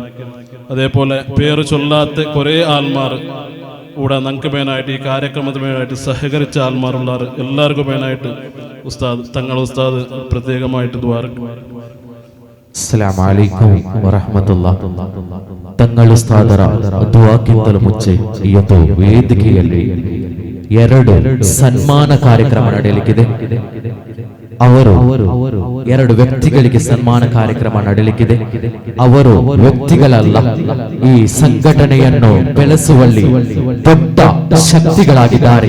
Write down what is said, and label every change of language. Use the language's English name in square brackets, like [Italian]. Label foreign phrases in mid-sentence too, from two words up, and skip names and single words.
[Malayalam] അതേപോലെ പേര് ചൊല്ലാത്ത കുറേ ആൾമാർ ഇവിടെ ഞങ്ങൾക്ക് മേനായിട്ട് ഈ കാര്യക്രമത്തിന് മേനായിട്ട് സഹകരിച്ച ആൾമാരുള്ളവർ എല്ലാവർക്കും മേനായിട്ട് ഉസ്താദ് തങ്ങൾ ഉസ്താദ് പ്രത്യേകമായിട്ട് ദ്വാരക്കും. [Arabic] السلام عليكم ورحمة الله. [Kannada] തങ്ങൾ ಉಸ್ತಾದರ ದುಆಕ್ಕಿಂತಲೂ ಮುಂಚೆ ಇವತ್ತು ವೇದಿಕೆಯಲ್ಲಿ 2 ಸನ್ಮಾನ ಕಾರ್ಯಕ್ರಮ ನಡೆಯಲಿಕ್ಕಿದೆ. ಅವರು 2 ವ್ಯಕ್ತಿಗಳಿಗೆ ಸನ್ಮಾನ ಕಾರ್ಯಕ್ರಮ ನಡೆಯಲಿಕ್ಕಿದೆ. ಅವರು ವ್ಯಕ್ತಿಗಳಲ್ಲ, ಈ ಸಂಘಟನೆಯನ್ನು ಬೆಳೆಸುವಲ್ಲಿ ದೊಡ್ಡ ಶಕ್ತಿಗಳಾಗಿದ್ದಾರೆ.